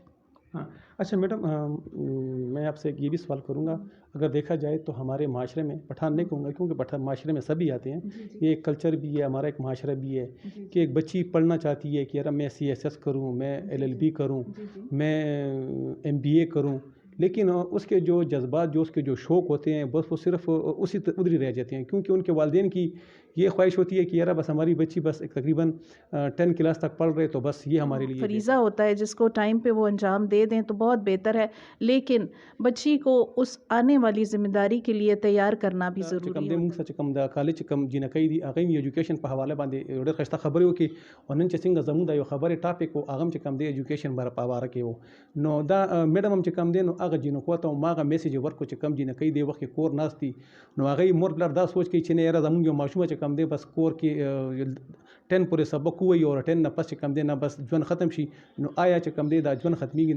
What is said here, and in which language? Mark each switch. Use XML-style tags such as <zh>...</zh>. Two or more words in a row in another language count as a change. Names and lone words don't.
<ur>ہاں اچھا میڈم، میں آپ سے یہ بھی سوال کروں گا، اگر دیکھا جائے تو ہمارے معاشرے میں، پٹھان نہیں کہوں گا کیونکہ معاشرے میں سبھی آتے ہیں، یہ ایک کلچر بھی ہے، ہمارا ایک معاشرہ بھی ہے کہ ایک بچی پڑھنا چاہتی ہے کہ یار میں CSS کروں، میں LLB کروں، میں MBA کروں، لیکن اس کے جو جذبات، جو اس کے جو شوق ہوتے ہیں بس وہ صرف اسی ادھر ہی رہ جاتے ہیں، کیونکہ ان کے والدین کی یہ خواہش ہوتی ہے کہ یار بس ہماری بچی بس تقریباً 10 کلاس تک پڑھ رہے تو بس یہ ہمارے لیے فریضہ ہوتا ہے جس کو ٹائم پہ وہ انجام دے دیں تو بہت بہتر ہے، لیکن بچی کو اس آنے والی ذمہ داری کے لیے تیار کرنا بھی ضروری کم ہے. دے</ur> <ps>موږ څه چې کوم د کالج کم جنکۍ دي هغه یې ایجوکیشن په حواله باندې ډېر ښایسته خبرې وکړي، او نن چې څنګه زموږ د یو خبرې ټاپک و هغه هم چې کم دی ایجوکیشن په باره کې و، نو دا میډم هم چې کم دی نو هغه جنکو ته هم هغه میسیج ورکړو چې کم جنکۍ دی وخت کې کور ناست دي نو هغه مور پلار دا سوچ کوي چې نه یاره زموږ یو ماشومه چې کم دی بس کور کې 10 پورې سبق ووایي او 10 نه پس چې کم دی نه بس ژوند ختم شي، نو آیا چې کم دی دا ژوند ختمیږي؟</ps>